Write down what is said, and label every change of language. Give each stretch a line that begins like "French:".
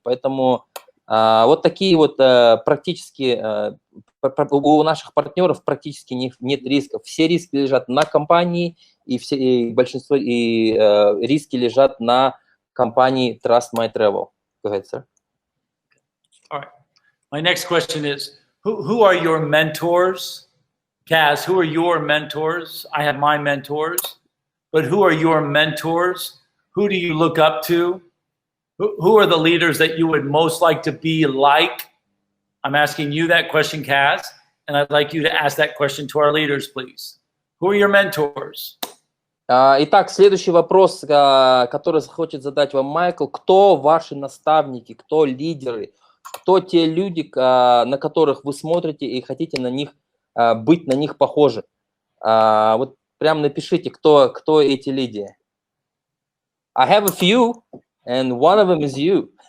Russian: Поэтому вот такие вот практически у наших партнеров практически нет рисков. Все риски лежат на компании, и большинство риски лежат на компании Trust My Travel.
English: Go ahead, sir. All right. My next question is, who are your mentors? Kaz, who are your mentors? I have my mentors, but who are your mentors? Who do you look up to? Who are the leaders that you would most like to be like? I'm asking you that question, Kaz, and I'd like you to ask that question to our leaders, please. Who are your mentors?
Russian: Итак, следующий вопрос, который хочет задать вам Майкл. Кто ваши наставники, кто лидеры, кто те люди, на которых вы смотрите и хотите быть на них похожи? Вот прям напишите, кто эти лидеры.
English: I have a few, and one of them is you.